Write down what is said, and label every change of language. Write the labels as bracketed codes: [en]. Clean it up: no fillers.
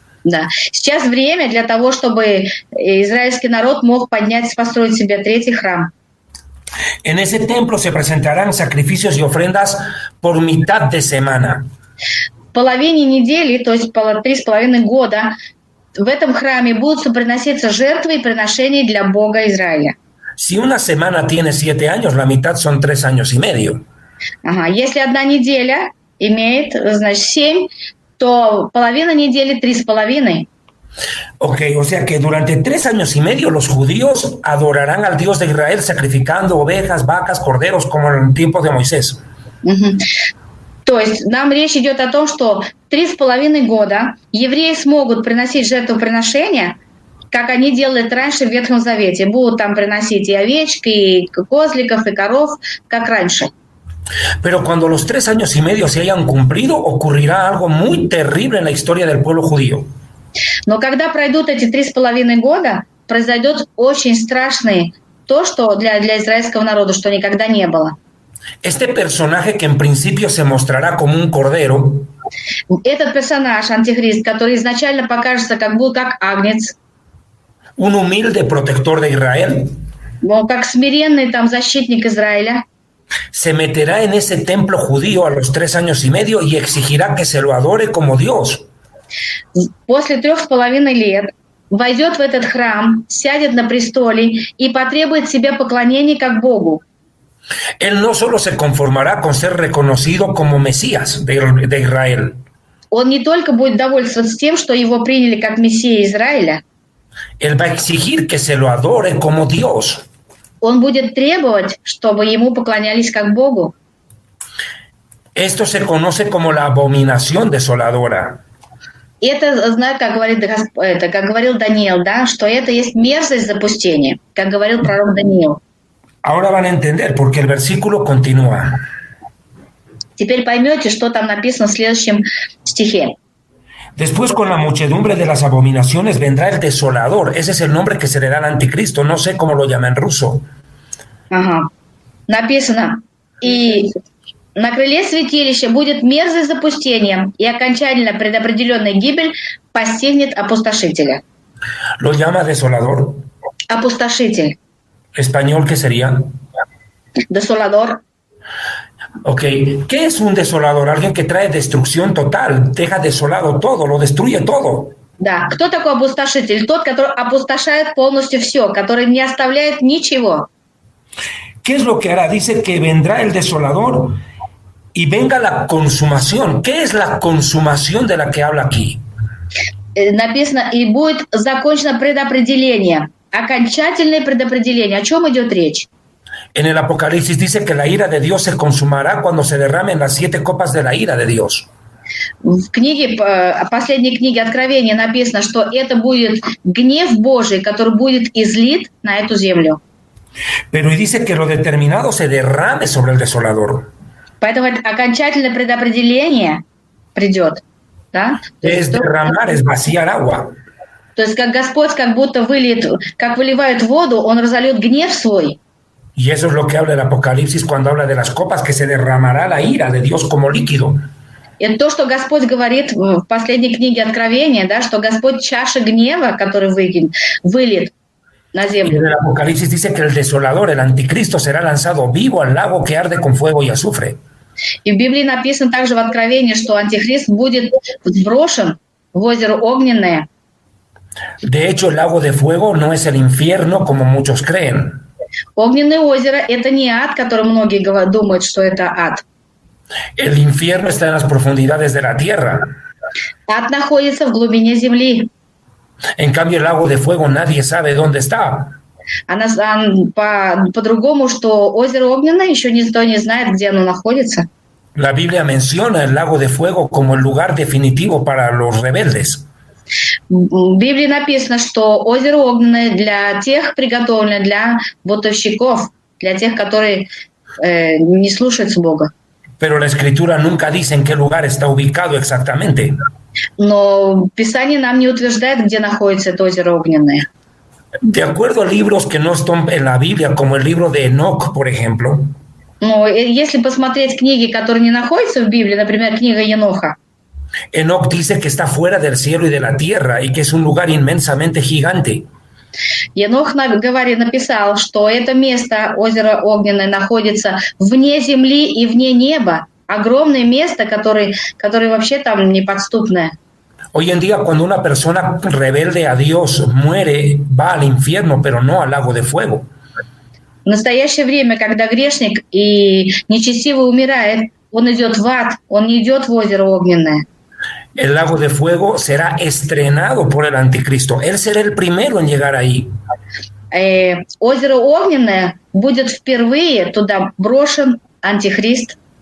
[ru] Да. Сейчас время для того, чтобы израильский народ мог построить себе третий храм. [es] En ese templo se presentarán sacrificios y ofrendas por mitad de semana. [ru] В половине недели, то есть 3,5 года, в этом храме будут приноситься жертвы и приношения для Бога Израиля. [es] Si una semana tiene 7 años, la mitad son 3 años y medio. [ru] Ага. Если одна неделя имеет, значит, 7, то половина недели 3,5. [es] Ok, o sea que durante 3 años y medio los judíos adorarán al Dios de Israel sacrificando ovejas, vacas, corderos, como en el tiempo de Moisés. [ru] То есть нам речь идет о том, что 3,5 года евреи смогут приносить жертвоприношения как они делали это раньше в Ветхом Завете. Будут там приносить и овечек, и козликов, и коров, как раньше. [es] Pero cuando los 3 años y medio se hayan cumplido, ocurrirá algo muy terrible en la historia del pueblo judío. [ru] Но когда пройдут эти 3,5 года, произойдет очень страшное то, что для израильского народа, что никогда не было. [es] Este personaje que en principio se mostrará como un cordero, [ru] Этот персонаж, антихрист, который изначально покажется как агнец, [es] un humilde protector de Israel, [ru] как смиренный там защитник Израиля, [es] se meterá en ese templo judío a los 3 años y medio y exigirá que se lo adore como Dios. [ru] после 3,5 лет войдет в этот храм, сядет на престоле и потребует себе поклонения как Богу. [es] Él no solo se conformará con ser reconocido como Mesías de Israel. [ru] Он не только будет довольствоваться тем, что его приняли как Мессия Израиля, [es] Él va a exigir que se lo adore como Dios. [ru] он будет требовать, чтобы ему поклонялись как Богу. [es] Esto se conoce como la abominación desoladora. [ru] И это, как говорил Даниил, да, что это есть мерзость запустения, как говорил пророк Даниил. [es] Ahora van a entender porque el versículo continúa. [ru] Теперь поймете, что там написано в следующем стихе. [es] Después con la muchedumbre de las abominaciones vendrá el desolador. Ese es el nombre que se le da al anticristo. No sé cómo lo llama en ruso. [ru] Ага. Написано, и на крыле святилища будет мерзость запустением, и окончательно предопределенная гибель постигнет опустошителя. [es] Lo llama desolador. [ru] Опустошитель. [es] ¿Español qué sería? Desolador. Ok, ¿qué es un desolador? Alguien que trae destrucción total, deja desolado todo, lo destruye todo. [ru] Да, кто такой опустошитель? Тот, который опустошает полностью все, который не оставляет ничего. [es] ¿Qué es lo que hará? Dice que vendrá el desolador y venga la consumación. ¿Qué es la consumación de la que habla aquí? [ru] Написано, и будет закончено предопределение, окончательное предопределение. О чем идет речь? [es] En el Apocalipsis dice que la ira de Dios se consumará cuando se derramen las 7 copas de la ira de Dios. [ru] В последней книге Откровения написано, что это будет гнев Божий, который будет излит на эту землю. [es] Pero y dice que lo determinado se derrame sobre el desolador. [ru] Поэтому окончательное предопределение придет. Да? [es] Es derramar, es vaciar agua. [ru] То есть как Господь как будто как выливает воду, Он разольет гнев свой. [es] Y eso es lo que habla el Apocalipsis cuando habla de las copas, que se derramará la ira de Dios como líquido. [ru] Это то, что Господь говорит в последней книге Откровения, да, что Господь чаша гнева, который выльет на землю. [es] Y en el Apocalipsis dice que el desolador, el anticristo, será lanzado vivo al lago que arde con fuego y azufre. [ru] И в Библии написано также в Откровении, что антихрист будет брошен в озеро огненное. [es] De hecho, el lago de fuego no es el infierno como muchos creen. [ru] Огненное озеро – это не ад, который многие думают, что это ад. [es] El infierno está en las profundidades de la tierra. [ru] Ад находится в глубине земли. [es] En cambio, el lago de fuego nadie sabe dónde está. [ru] По-другому, что озеро огненное, еще никто не знает, где оно находится. [es] La Biblia menciona el lago de fuego como el lugar definitivo para los rebeldes. [ru] В Библии написано, что озеро огненное для тех приготовлено, для бунтовщиков, для тех, которые не слушаются Бога. [es] Pero la Escritura nunca dice en qué lugar está ubicado exactamente. [ru] Но Писание нам не утверждает, где находится это озеро огненное. [es] De acuerdo a libros que no están en la Biblia, como el libro de Enoch, por ejemplo. [ru] Но если посмотреть книги, которые не находятся в Библии, например, книга Еноха, [es] Enoch dice que está fuera del cielo y de la tierra y que es un lugar inmensamente gigante. [ru] Енох написал, что это место, озеро огненное, находится вне земли и вне неба. Огромное место, которое вообще там неподступное. [es] Hoy en día, cuando una persona rebelde a Dios muere, va al infierno, pero no al lago de fuego. [ru] В настоящее время, когда грешник и нечестивый умирает, он идет в ад, он не идет в озеро огненное. [es] El lago de fuego será estrenado por el anticristo. Él será el primero en llegar ahí. [ru] Озеро огненное будет впервые туда брошен антихрист.